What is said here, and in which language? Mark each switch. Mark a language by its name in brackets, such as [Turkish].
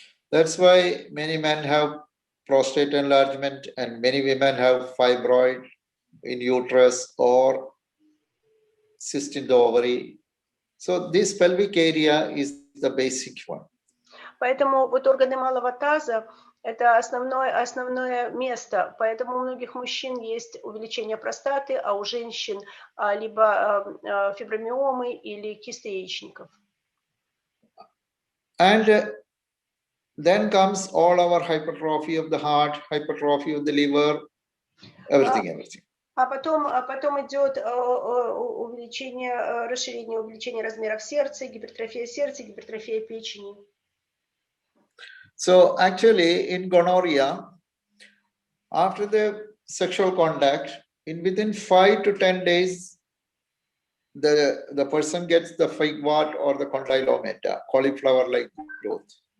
[English] That's why many men have prostate enlargement and many women have fibroid in uterus or cyst in the ovary. So this pelvic area is the basic one. [Russian] Поэтому вот органы малого таза это основное место. Поэтому у многих мужчин есть увеличение простаты, а у женщин либо фибромиомы или кисты яичников. [English] And then comes all our hypertrophy of the heart, hypertrophy of the liver, everything. [Russian] А потом идет увеличение размеров сердца, гипертрофия сердца, гипертрофия печени. [English] So actually in gonorrhea, after the sexual contact, within 5 to 10 days, the person gets the figwort or the condylomata, cauliflower-like growth.